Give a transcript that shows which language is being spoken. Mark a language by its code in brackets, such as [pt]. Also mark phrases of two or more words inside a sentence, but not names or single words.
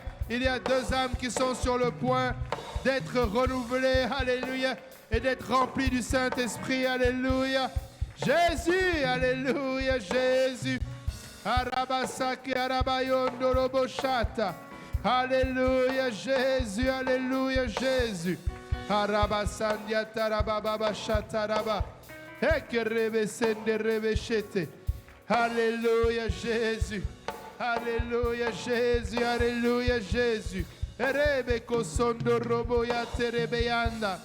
[fr] Il y a deux âmes qui sont sur le point d'être renouvelées. Alléluia. Et d'être remplies du Saint-Esprit. Alléluia. Jésus. Alléluia Jésus. Arabasaki arabayondo roboshata. Alléluia Jésus. Alléluia Jésus. Arabasandia tarababa shataraba. Ekerebe sende rebeshete. Alléluia Jésus. Alléluia Jésus. Alléluia Jésus. Erebe kosondo roboya terebeyanda.